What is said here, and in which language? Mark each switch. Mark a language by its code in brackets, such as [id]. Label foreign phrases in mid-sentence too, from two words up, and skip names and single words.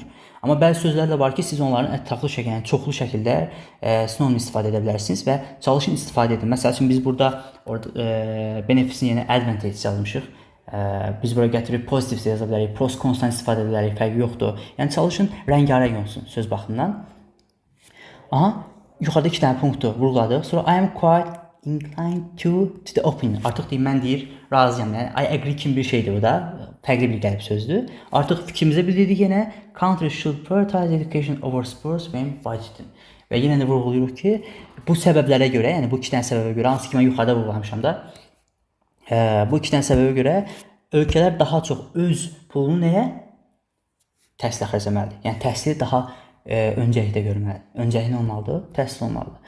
[az] Amma bəzi sözlər də var ki, siz onların ətraflı şəkildə, yəni çoxlu şəkildə sinonim istifadə edə bilərsiniz və çalışın istifadə edin. Məsəl üçün biz burada benefitsin yerinə advantage yazmışıq. Biz bura gətirib pozitiv yaza bilərik, [en] pros constant [az] istifadə edə bilərik, fərqi yoxdur. Yəni çalışın rəngarəng olsun söz baxımından. Aha, yuxarıda 2 dənə punktu vurğuladıq. [en] Sonra I am quite inclined to the opinion. [az] Artıq deyim, mən deyir, razıyam. Yəni [en] I agree [az] kimi bir şeydir bu da. Fərqli bir qəlib sözdür. Artıq fikrimizə bildirdik yenə. [en] Countries should prioritize education over sports when budgeting. [az] Və yenə də vurğulayırıq ki, bu səbəblərə görə, yəni bu 2 dənə səbəbə görə, hansı ki mən yuxarıda vurğulamışam da, bu 2 dənə səbəbə görə ölkələr daha çox öz pulunu nəyə? Təhsilə xərcləməlidir. Yəni təhsili daha öncəlikdə görməlidir. Öncəlik nə olmalıdır? Təhsil olmalıdır.